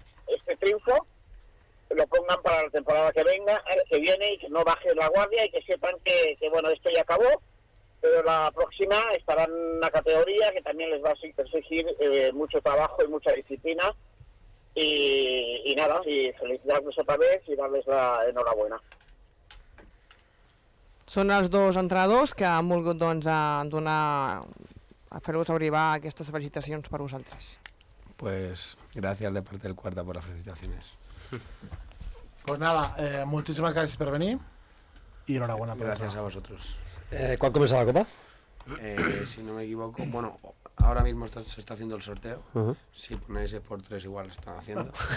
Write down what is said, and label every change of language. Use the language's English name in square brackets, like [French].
[Spanish] y este triunfo lo pongan para la temporada que viene y que no bajen la guardia y que sepan que bueno, esto ya acabó, pero la próxima estarán en una categoría que también les va a exigir mucho trabajo y mucha disciplina y nada, y felicitarlos otra vez y darles la enhorabuena. [Catalan] Són els dos entrenadors que han volgut doncs, a fer-vos arribar aquestes felicitacions per vosaltres. [Spanish] Pues gracias de parte del Cuarta por las felicitaciones. Pues nada, muchísimas gracias por venir y enhorabuena. Gracias a vosotros. ¿Cuándo comienza la Copa? Si no me equivoco, bueno, ahora mismo se está haciendo el sorteo. Si ponéis por 3 igual lo están haciendo.